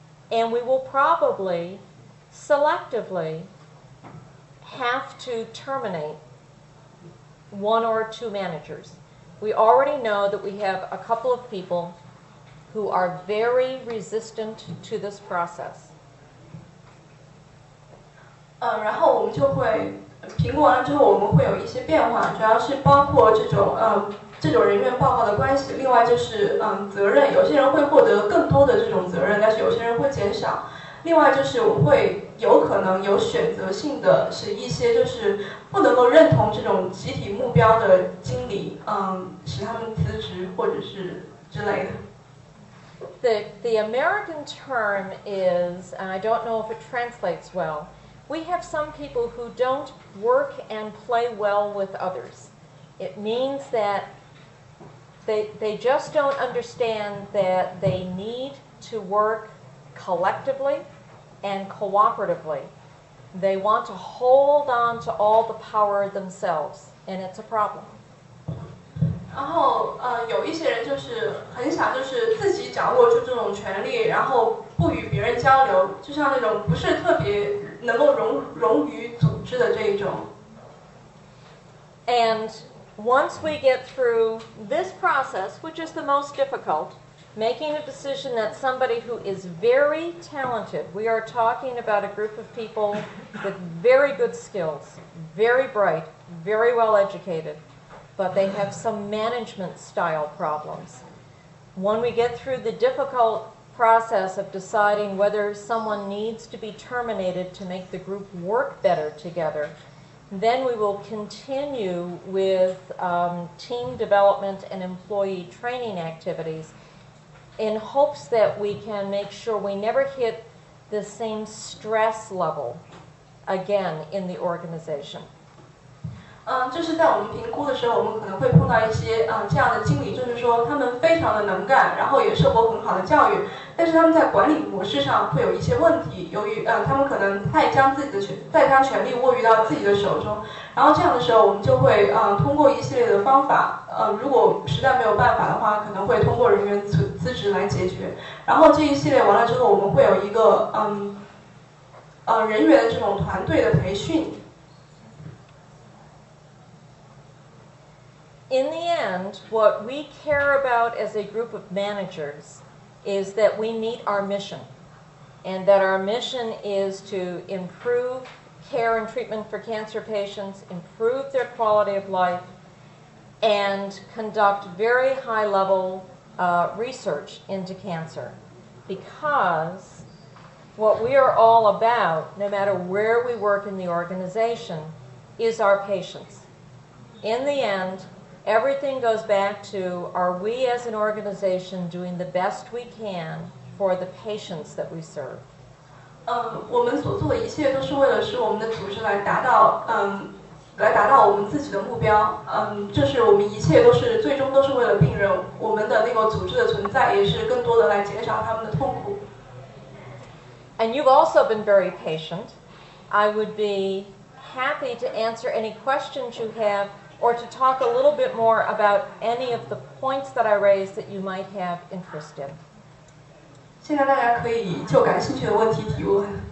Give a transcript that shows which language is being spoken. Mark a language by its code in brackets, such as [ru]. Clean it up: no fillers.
[en] And we will probably selectively have to terminate one or two managers. We already know that we have a couple of people who are very resistant to this process. [zh] 然后我们就会评估完了之后，我们会有一些变化，主要是包括这种人员报告的关系，另外就是责任，有些人会获得更多的这种责任，但是有些人会减少。另外就是我们会有可能有选择性的使一些就是不能够认同这种集体目标的经理，使他们辞职或者是之类的。 [en] The American term is, and I don't know if it translates well, we have some people who don't work and play well with others. It means that they just don't understand that they need to work collectively and cooperatively. They want to hold on to all the power themselves, and it's a problem. [zh] 然后有一些人就是很想就是自己掌握住这种权利，然后不与别人交流，就像那种不是特别能够融于组织的这一种。 [en] And once we get through this process, which is the most difficult, making a decision that somebody who is very talented, we are talking about a group of people with very good skills, very bright, very well educated, but they have some management style problems. When we get through the difficult process of deciding whether someone needs to be terminated to make the group work better together, then we will continue with team development and employee training activities in hopes that we can make sure we never hit the same stress level again in the organization. [zh] 就是在我们评估的时候，我们可能会碰到一些这样的经理，就是说他们非常的能干，然后也受过很好的教育，但是他们在管理模式上会有一些问题，由于他们可能太将权力握于到自己的手中，然后这样的时候，我们就会通过一系列的方法，如果实在没有办法的话，可能会通过人员辞职来解决。然后这一系列完了之后，我们会有一个人员的这种团队的培训。 [en] In the end, what we care about as a group of managers is that we meet our mission, and that our mission is to improve care and treatment for cancer patients, improve their quality of life, and conduct very high-level research into cancer. Because what we are all about, no matter where we work in the organization, is our patients. In the end, everything goes back to, are we as an organization doing the best we can for the patients that we serve? [zh] 我们所做的一切都是为了使我们的组织来达到我们自己的目标。就是我们一切都是最终都是为了病人，我们的那个组织的存在也是更多的来减少他们的痛苦。 [en] And you've also been very patient. I would be happy to answer any questions you have, or to talk a little bit more about any of the points that I raised that you might have interest in. [zh] 现在大家可以就感兴趣的问题提问。